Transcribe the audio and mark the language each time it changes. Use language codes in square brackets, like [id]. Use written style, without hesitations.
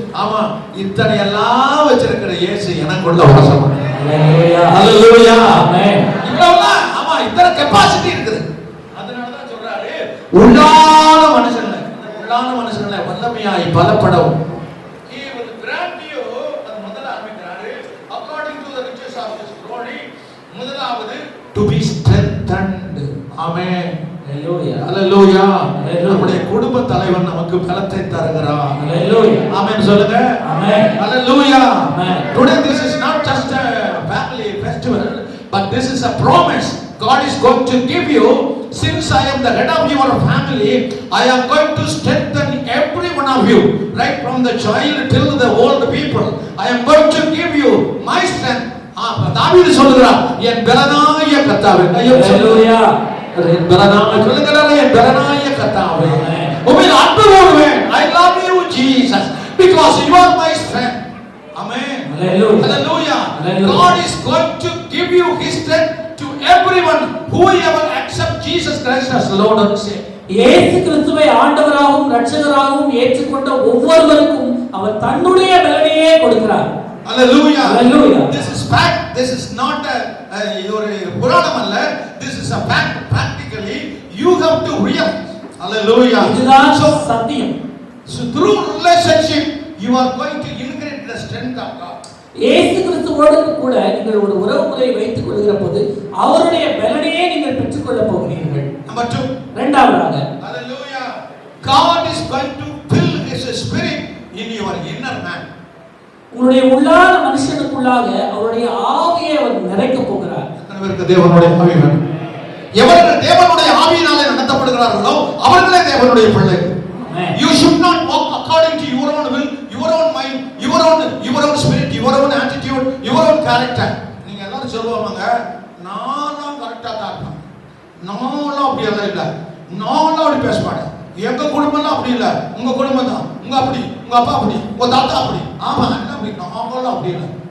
[ta] ஆமா, இத்தனை எல்லாம் வச்சிருக்கிற இயேசு எனக்குள்ள வாசம். ஹalleluya ஹalleluya ஆமென். இவ்வளவுதான். ஆமா, இத்தனை கெபாசிட்டி இருக்குது. அதனால தான் சொல்றாரு, உள்ளான மனுஷன்ல வல்லமையாய் பலப்படவும் [en] he will grant you. [ta] அது முதல்ல ஆரம்பிக்கிறாரு, [en] according to the riches of his glory. [ta] முதலாவது [en] to be strengthened. [ta] ஆமென். ஹalleluya ஹalleluya. நம்முடைய குடும்ப தலைவன் நமக்கு பலத்தை தருகிறார். ஹalleluya ஆமென் சொல்லுங்க. ஆமென். ஹalleluya. ஆமென். [en] Today this is not just a family festival, but this is a promise. God is going to give you. Since I am the head of your family, I am going to strengthen every one of you, right from the child till the old people. I am going to give you my strength. [ta] தாவீது சொல்கிறார், என் பலனாய கர்த்தாவே. ஹalleluya. என் பலனாய சொல்லுகிறாரே, என் பலனாய கர்த்தாவே. உம்மில் அன்பு கூறுவேன். [en] I love you Jesus because you are my strength. Amen. Hallelujah. Hallelujah. God is going to give you his strength to everyone whoever accept Jesus Christ as Lord and Savior. [ta] இயேசு கிறிஸ்துவை ஆண்டவராகவும் இரட்சகராகவும் ஏற்றுக்கொண்ட ஒவ்வொருவருக்கும் அவர் தன்னுடைய பலனையே கொடுக்கிறார். [en] Hallelujah. Hallelujah. This is fact. This is not [ta] ஒரு புராணம் அல்ல. [en] This is a fact. Practically you have to realize. Hallelujah. [ta] இதுதான் சத்தியம். [en] So through relationship you are going to increase the strength of God. [ta] இயேசு கிறிஸ்துவோடு கூட நீங்கள் ஒரு உறவுமுறை வைத்துக் கொள்கிற போது அவருடைய பலனையே நீங்கள் பெற்றுக்கொள்ள போகிறீர்கள். [en] Number 2. [ta] இரண்டாவதாக, [en] Hallelujah. God is going to fill his spirit in your inner man. [ta] உங்களுடைய உள்ளான மனுஷனுக்குள்ளாக அவருடைய ஆவியை அவர் நிறைக்க போகிறார். எத்தனைவருக்கு தேவனுடைய ஆவி வேணும்? எவர்கள் தேவனுடைய ஆவியினாலே நடத்தப்படுகிறார்களோ அவர்களே தேவனுடைய பிள்ளைகள். [en] You should not walk according to your own will, your own mind, your own spirit, your own attitude, your own character. [ta] நீங்க எல்லாரும் சொல்லுவாங்க, நானும் கரெக்டா தான் இருப்பேன், நானும் அப்படி எல்லாம் இல்லை, நானும் அப்படி பேச மாட்டேன், எங்க குடும்பம்லாம் அப்படி இல்லை, உங்க குடும்பம் தான், உங்க அப்படி, உங்க அப்பா அப்படி, உங்க தாத்தா அப்படி. ஆமா, என்ன அப்படி? நாங்களும் அப்படி இல்லை.